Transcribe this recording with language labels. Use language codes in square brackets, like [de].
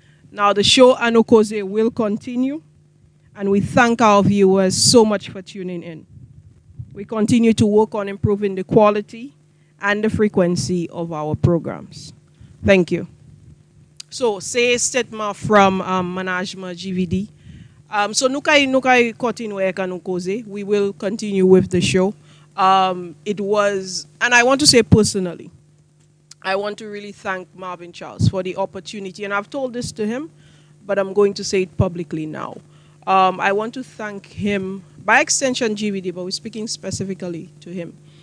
[en] Now, the show Annou Koze will continue, and we thank our viewers so much for tuning in. We continue to work on improving the quality and the frequency of our programs. Thank you. So, say a statement from management GVD. [acf] So, nous kay continue avec Annou Koze. [en] We will continue with the show. It was, and I want to say personally, I want to really thank Marvin Charles for the opportunity, and I've told this to him, but I'm going to say it publicly now. I want to thank him, by extension GVD, but we're speaking specifically to him.